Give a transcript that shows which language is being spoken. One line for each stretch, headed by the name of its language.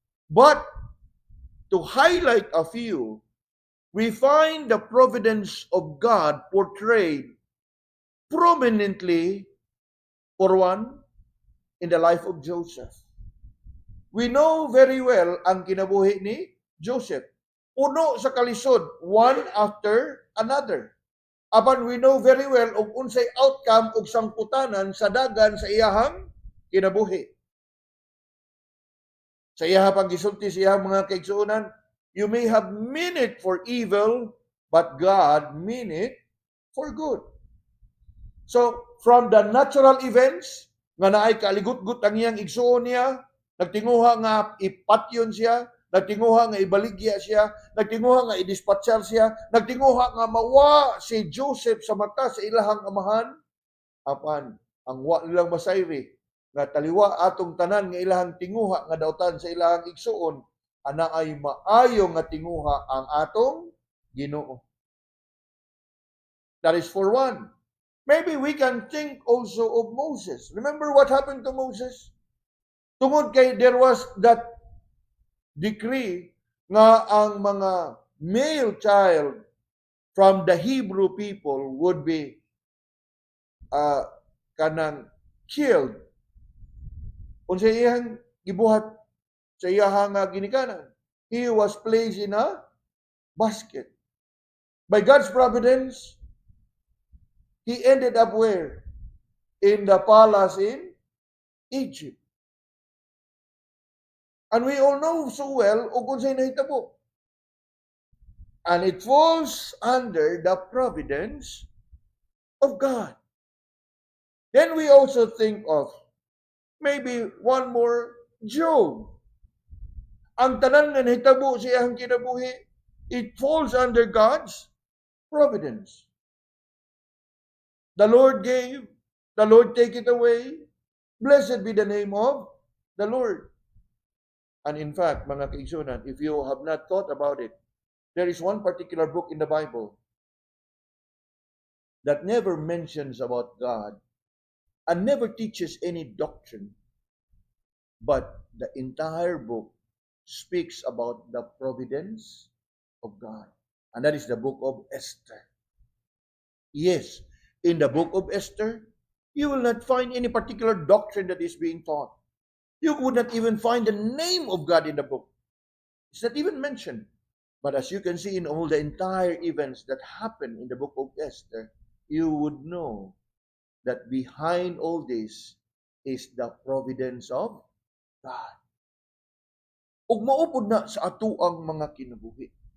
English: But to highlight a few, we find the providence of God portrayed prominently, for one, in the life of Joseph. We know very well
Cebuano: ang kinabuhi ni Joseph. Puno sa kalisod,
English: one after another.
Cebuano: Apan
English: we know very well
Cebuano: og unsay outcome og sangputanan sa dagan sa iyahang kinabuhi. Sa iyahang paggisulti sa iyahang mga kaigsuonan,
English: you may have meant it for evil, but God mean it for good. So, from the natural events,
Cebuano: nga naay kaaligot-gut ang iyang igsuon niya, nagtinguha nga ipatyon siya, nagtinguha nga ibaligya siya, nagtinguha nga idispatsyar siya, nagtinguha nga mawa si Joseph sa mata sa ilahang amahan, apan ang wa nilang masayri, nga taliwa atong tanan nga ilahang tinguha nga dautan sa ilahang igsuon, ana ay maayo nga tinguha ang atong Ginoo.
English: That is for one. Maybe we can think also of Moses. Remember what happened to Moses?
Cebuano: Tungod kay
English: there was that decree
Cebuano: nga ang mga
English: male child from the Hebrew people would be kanang killed.
Cebuano: Unsa iyang gibuhat sa iyahang ginikanan?
English: He was placed in a basket. By God's providence, he ended up where? In the palace in Egypt. And we all know so well
Cebuano: kung sa'y nahitabo.
English: And it falls under the providence of God. Then we also think of maybe one more, Job.
Cebuano: Ang tanan nga nahitabo sa iyang kinabuhi,
English: it falls under God's providence. The Lord gave, the Lord take it away. Blessed be the name of the Lord. And in fact, mga kaigsunan, if you have not thought about it, there is one particular book in the Bible that never mentions about God and never teaches any doctrine, but the entire book speaks about the providence of God. And that is the book of Esther. Yes, in the book of Esther, you will not find any particular doctrine that is being taught. You would not even find the name of God in the book. It's not even mentioned. But as you can see in all the entire events that happen in the book of Esther, you would know that behind all this is the providence of God.
Cebuano: Ug maupod na sa atuang mga kinabuhi.